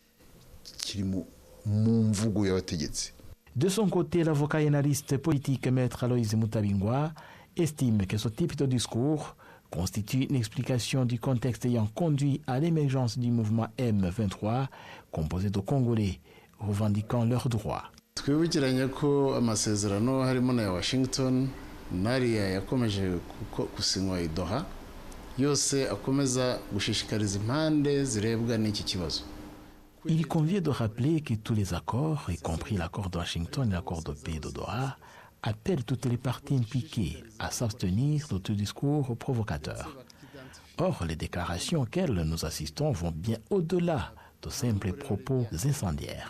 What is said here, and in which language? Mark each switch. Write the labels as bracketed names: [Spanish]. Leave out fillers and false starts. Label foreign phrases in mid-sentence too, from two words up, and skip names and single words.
[French] De son côté, l'avocat et analyste politique Maître Aloïse Mutabingwa estime que ce type de discours constitue une explication du contexte ayant conduit à l'émergence du mouvement M23 composé de Congolais revendiquant leurs droits. [Kinyarwanda] Twibukiranye ko amasezerano harimo na Washington nariya yakomeje gusinywa i Doha yose akomeza gushishikariza impande zirebwa n'iki kibazo. [French] Il convient de rappeler que tous les accords, y compris l'accord de Washington et l'accord de paix de Doha, appellent toutes les parties impliquées à s'abstenir de tout discours provocateur. Or, les déclarations auxquelles nous assistons vont bien au-delà de simples propos incendiaires.